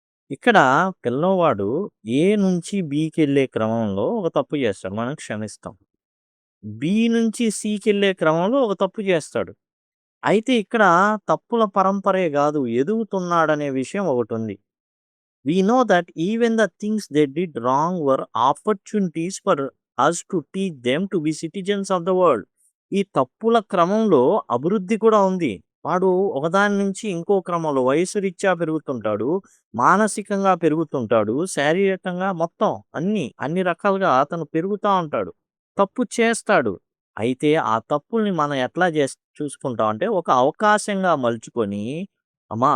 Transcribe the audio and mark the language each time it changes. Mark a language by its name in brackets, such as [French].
[Telugu] ఇక్కడ పిల్లవాడు ఏ నుంచి బికెళ్ళే క్రమంలో ఒక తప్పు చేస్తాడు. మనం క్షమిస్తాం. బి నుంచి సికెళ్ళే క్రమంలో ఒక తప్పు చేస్తాడు. అయితే ఇక్కడ తప్పుల పరంపరే గాదు, ఎదుగుతున్నాడనే విషయం ఒకటుంది. [English] We know that even the things they did wrong were opportunities for us to teach them to be citizens of the world. [Telugu] ఈ తప్పుల క్రమంలో అభివృద్ధి కూడా ఉంది. వాడు ఒకదాని నుంచి ఇంకో క్రమంలో వయసు రీత్యా పెరుగుతుంటాడు. మానసికంగా పెరుగుతుంటాడు. శారీరకంగా మొత్తం అన్ని రకాలుగా అతను పెరుగుతా ఉంటాడు. తప్పు చేస్తాడు. అయితే ఆ తప్పుల్ని మనం ఎట్లా చూసుకుంటాం అంటే ఒక అవకాశంగా మలుచుకొని అమ్మా!